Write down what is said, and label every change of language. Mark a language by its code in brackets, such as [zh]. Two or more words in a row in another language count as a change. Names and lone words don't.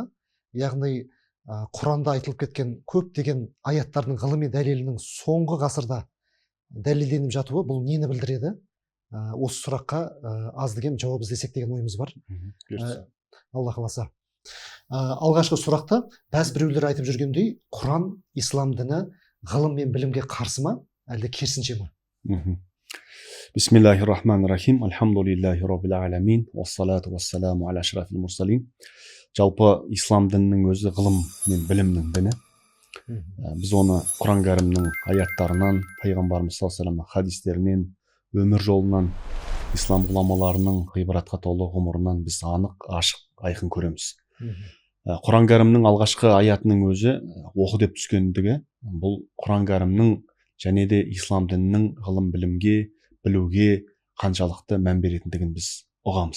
[kk] Яғни Құранда айтылып кеткен көптеген аяттардың ғылыми дәлелінің соңғы ғасырда дәлелденіп жатуы бұл нені білдіреді? Осы сұраққа аз деген жауап іздесек деген ойымыз бар. Алла қаласа. Алғашқы сұрақта бәз біреулер айтып жүргендей, Құран ислам діні ғылым мен білімге қарсы ма, әлде керісінше ма? [ar] بسم الله الرحمن الرحيم. الحمد لله رب العالمين. والصلاة والسلام على أشرف المرسلين. [kk] Жалпы ислам дінінің өзі ғылым мен білімнің діні. Біз оны Құран кәрімнің аяттарынан, пайғамбарымыз [ar] صلى الله عليه وسلم [kk] хадистерінен, өмір жолынан, ислам ғұламаларының ғибратқа толы ғұмырынан біз анық, ашық, айқын көреміз. Құран кәрімнің алғашқы аятының өзі оқы деп түскендігі, бұл Құран кәрімнің және де ислам дінінің ғылым білімге, білуге қаншалықты мән беретіндігін біз ұғамыз.